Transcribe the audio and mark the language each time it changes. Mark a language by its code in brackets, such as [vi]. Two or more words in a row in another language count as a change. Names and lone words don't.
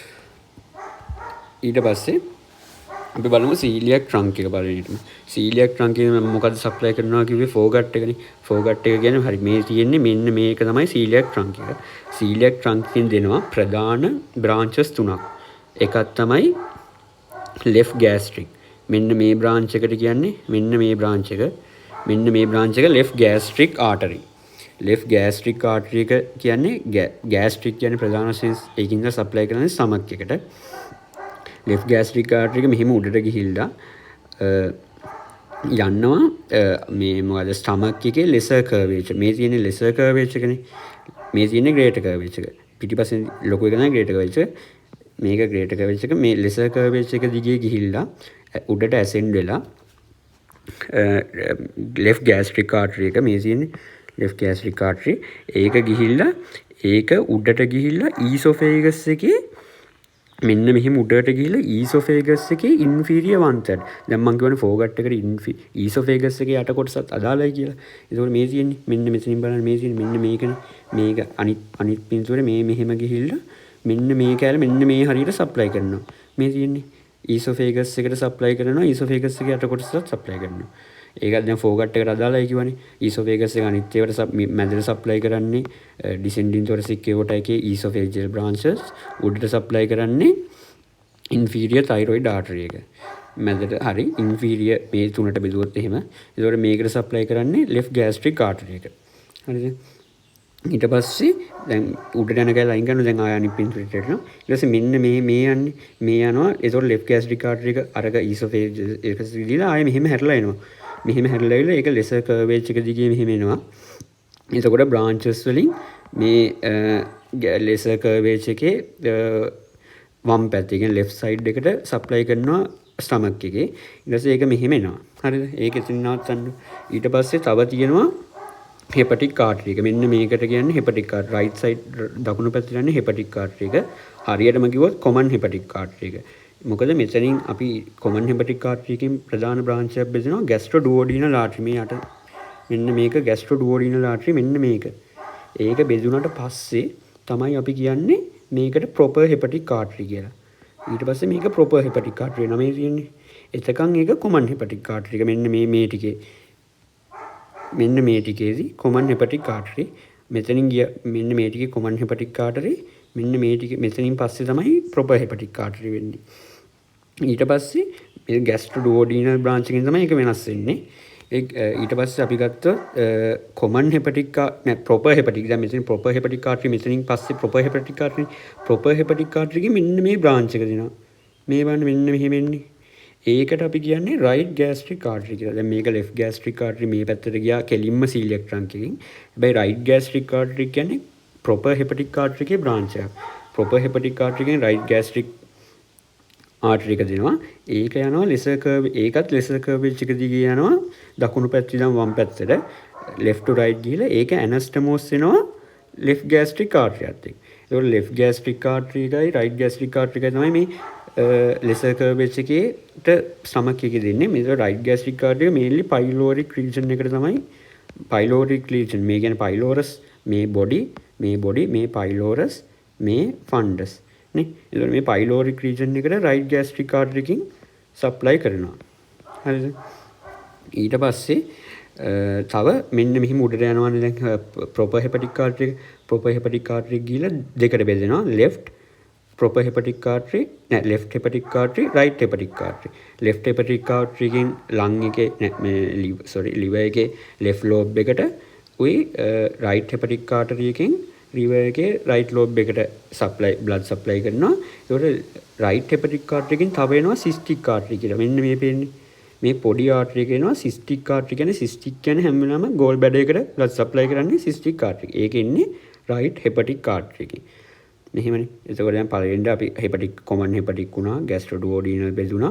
[si] ඊට පස්සේ අපි බලමු [en] celiac trunk [si] එක බලන්නටම. [en] celiac trunk [si] එක මොකද්ද සප්ලයි කරනවා කිව්වේ ෆෝගට් එකනේ. ෆෝගට් එක කියන්නේ හරි මේ තියෙන්නේ මෙන්න මේක තමයි [en] celiac trunk [si] එක. [en] celiac trunk [si] එකෙන් දෙනවා ප්‍රධාන බ්‍රාන්චස් තුනක්. එකක් තමයි [en] left gastric. [si] මෙන්න මේ බ්‍රාන්ච් එකට කියන්නේ මෙන්න මේ බ්‍රාන්ච් එක. මෙන්න මේ බ්‍රාන්ච් එක [en] left gastric artery. left gastric artery [si] එක කියන්නේ gastric කියන්නේ ප්‍රධාන වශයෙන් ඒකින්ද සප්ලයි කරන්නේ stomach එකට. [en] left gastric artery [si] එක මෙහෙම උඩට ගිහිල්ලා යනවා මේ මොකද stomach එකේ [en] lesser curvature. [si] මේ තියෙන්නේ [en] lesser curvature [si] එකනේ. මේ තියෙන්නේ [en] greater curvature [si] එක. පිටිපස්සෙන් ලොකු එක තමයි [en] greater curvature. [si] මේක [en] greater curvature [si] එක. මේ [en] lesser curvature [si] එක දිගේ ගිහිල්ලා උඩට ascend වෙලා [en] left gastric artery [si] එක මේ තියෙන්නේ [en] left gastric artery [si] ඒක ගිහිල්ලා ඒක උඩට ගිහිල්ලා esophagus එකේ මෙන්න මෙහෙම උඩට ගිහිල්ලා esophagus එකේ [en] inferior one third. [si] දැන් මම කියවනේ foregut එකට esophagus එකේ යට කොටසත් අදාළයි කියලා. ඒකෝට මේ තියෙන්නේ මෙන්න මෙතනින් බලන්න මේ තියෙන්නේ මෙන්න මේකනේ. මේක අනිත් පින්තූරේ මේ මෙහෙම ගිහිල්ලා මෙන්න මේ කැල මෙන්න මේ හරියට සප්ලයි කරනවා. මේ තියෙන්නේ esophagus එකට සප්ලයි කරනවා. esophagus එකේ යට කොටසත් සප්ලයි කරනවා. ඒකත් දැන් foregut එකට අදාළයි කියවනේ. esophagus එක අනිත් ඒවාට මැදට සප්ලයි කරන්නේ [en] descending thoracic aorta [si] එකේ [en] esophageal branches. [si] උඩට සප්ලයි කරන්නේ [en] inferior thyroid artery [si] එක. මැදට හරි inferior මේ තුනට බෙදුවොත් එහෙම. ඒතකොට මේකට සප්ලයි කරන්නේ [en] left gastric artery [si] එක. හරිද? ඊට පස්සේ දැන් උඩට යන කැල අයින් කරනවා. දැන් ආය අනිත් පින්තූරයට යනවා. ඊට පස්සේ මෙන්න මේ යන්නේ මේ යනවා. ඒතකොට [en] left gastric artery [si] එක අරක esophagus එක සිදීලා ආය මෙහෙම හැරලා එනවා. මෙහෙම හැරලා ඉල ඒක [en] lesser curvature [si] එක දිගේ මෙහෙම එනවා. එතකොට branches වලින් මේ [en] lesser curvature [si] එකේ වම් පැත්තේ කියන්නේ [en] left side [si] එකට supply කරනවා stomach එකේ. ඊට පස්සේ ඒක මෙහෙම එනවා. හරිද? ඒක එතන නවත්තන්න. ඊට පස්සේ තව තියෙනවා [en] hepatic artery [si] එක. මෙන්න මේකට කියන්නේ [en] hepatic artery. right side [si] දකුණු පැත්තේ යන්නේ [en] hepatic artery [si] එක. හරියටම කිව්වොත් [en] common hepatic artery [si] එක. මොකද මෙතනින් අපි [en] common hepatic artery [si] එකෙන් ප්‍රධාන branch එකක් බෙදෙනවා [en] gastroduodenal artery. [si] මේ යට මෙන්න මේක [en] gastroduodenal artery [si] මෙන්න මේක. ඒක බෙදුනට පස්සේ තමයි අපි කියන්නේ මේකට [en] proper hepatic artery [si] කියලා. ඊට පස්සේ මේක [en] proper hepatic artery [si] නමේ තියෙන්නේ. එතකන් ඒක [en] common hepatic artery [si] එක. මෙන්න මේ ටිකේ මෙන්න මේ ටිකේදී [en] common hepatic artery. [si] මෙතනින් ගිය මෙන්න මේ ටිකේ [en] common hepatic artery. [si] මෙන්න මේ ටික මෙතනින් පස්සේ තමයි [en] proper hepatic artery [si] වෙන්නේ. ඊට පස්සේ මේ [en] gastroduodenal branch [si] එකෙන් තමයි ඒක වෙනස් වෙන්නේ. ඊට පස්සේ අපි ගත්තොත් [en] common hepatic proper hepatic [si] දැන් මෙතන [en] proper hepatic artery [si] මෙතනින් පස්සේ [en] proper hepatic artery [si] එකේ මෙන්න මේ branch එක දෙනවා. මේ වань මෙන්න මෙහෙම එන්නේ. ඒකට අපි කියන්නේ [en] right gastric artery [si] කියලා. දැන් මේක [en] left gastric artery [si] මේ පැත්තට ගියා කෙලින්ම [en] celiac trunk [si] එකෙන්. හැබැයි [en] right gastric artery [si] කියන්නේ [en] proper hepatic artery [si] එකේ branch එකක්. [en] proper hepatic artery [si] එකෙන් [en] right gastric artery [si] එක දෙනවා. ඒක යනවා [en] lesser curve [si] ඒකත් [en] lesser curvature [si] එක දිගේ යනවා දකුණු පැත්තේ ඉඳන් වම් පැත්තට [en] left to right [si] ගිහලා ඒක anastomose වෙනවා [en] left gastric artery [si] එකත් එක්ක. ඒතකොට [en] left gastric artery [si] එකයි [en] right gastric artery [si] එකයි තමයි මේ [en] lesser curvature [si] එකේට stomach එකේ දෙන්නේ. මේක [en] right gastric artery [si] එක [en] mainly pyloric region [si] එකට තමයි [en] pyloric region [si] මේ කියන්නේ pylorus මේ body මේ pylorus මේ fundus නේ. ඒතකොට මේ [en] pyloric region [si] එකට [en] right gastric artery [si] එකකින් supply කරනවා. හරිද? ඊට පස්සේ තව මෙන්න මෙහිම උඩට යනවානේ දැන් [en] proper hepatic artery [si] එක ගිහලා දෙකට බෙදෙනවා. [en] left proper hepatic artery left hepatic artery right hepatic artery. left hepatic artery [si] එකෙන් lung එකේ liver එකේ [en] left lobe [si] එකට උයි [en] right hepatic artery [si] එකෙන් liver එකේ [en] right lobe [si] එකට [en] blood supply [si] කරනවා. ඒකට [en] right hepatic artery [si] එකෙන් තව එනවා [en] cystic artery [si] කියලා. මෙන්න මේ පේන්නේ මේ පොඩි ආර්ටරි එක එනවා [en] cystic artery. [si] කියන්නේ සිස්ටික් කියන්නේ හැම වෙලාවෙම [en] gall bladder [si] එකට [en] blood supply [si] කරන්නේ [en] cystic artery. [si] ඒක ඉන්නේ [en] right hepatic artery [si] එකේ. මෙහෙමනේ. එතකොට දැන් පළවෙනිට අපි [en] hepatic common hepatic [si] වුණා, ગેස්ට්‍රෝඩුෝඩිනල් බෙදුණා.